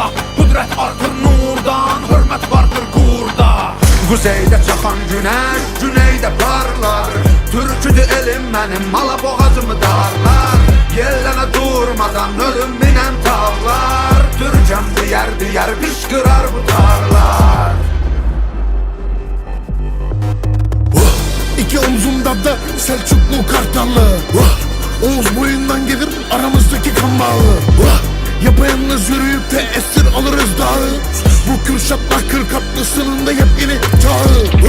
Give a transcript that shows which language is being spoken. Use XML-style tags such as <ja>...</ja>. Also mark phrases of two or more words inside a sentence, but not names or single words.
<az>Qüdrət artır nurdan, hörmət vardır qurda. Quzeydə çaxan günəş, güneydə parlar. Türküdür elim mənim, mala boğazımı darlar. Yellənə durmadan ölüm minən tağlar. Türkəm diyər qışqırar bu tarlar. İki omzumda da Selçuklu Kartallı.</az> <tr>Oğuz boyundan gelir aramızdaki kan bağı. Yapayalnız yürüyüp de esir alırız dağı. Bu Kürşatlar Kırkatlısının da yepyeni çağı.</tr>